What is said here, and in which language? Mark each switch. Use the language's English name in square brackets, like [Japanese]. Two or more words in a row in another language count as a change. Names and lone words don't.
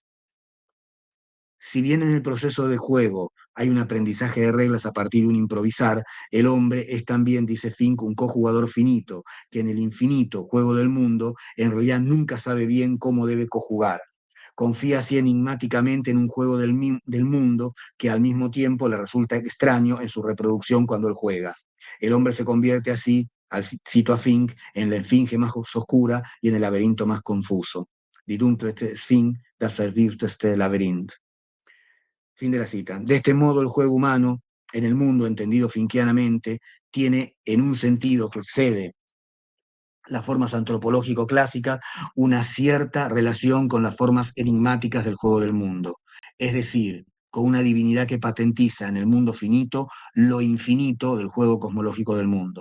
[Spanish] Si bien en el proceso de juego hay un aprendizaje de reglas a partir de un improvisar, el hombre es también, dice Fink, un cojugador finito, que en el infinito juego del mundo en realidad nunca sabe bien cómo debe cojugar. Confía así enigmáticamente en un juego del mundo que al mismo tiempo le resulta extraño en su reproducción cuando él juega. El hombre se convierte así, cito a Fink, en la esfinge más oscura y en el laberinto más confuso. [German] Die dunkelste Sphinx, das verwirrteste Labyrinth. [Spanish] Fin de la cita. De este modo, el juego humano en el mundo, entendido finquianamente, tiene en un sentido que excede las formas antropológico-clásicas una cierta relación con las formas enigmáticas del juego del mundo. Es decir, con una divinidad que patentiza en el mundo finito lo infinito del juego cosmológico del mundo.